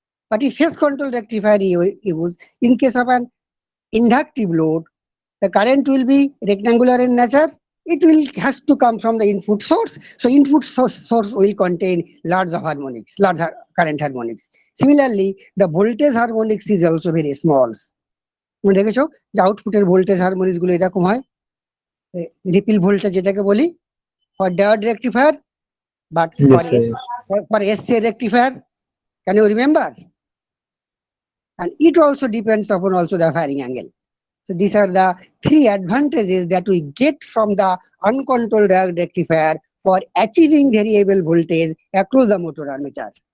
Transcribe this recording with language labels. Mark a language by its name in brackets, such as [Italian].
[English] But if phase control rectifier use, in case of an inductive load, the current will be rectangular in nature. It will has to come from the input source. So input source will contain large harmonics, large current harmonics. Similarly, the voltage harmonics is also very small. [Bangla] তুমি দেখেছো যে আউটপুটের voltage harmonics গুলো এরকম হয়, repeal voltage যেটাকে বলি [English] For diode rectifier, but Yes, sir. Yes. for SCR rectifier. Can you remember? And it also depends upon also the firing angle. So these are the three advantages that we get from the uncontrolled diode rectifier for achieving variable voltage across the motor armature.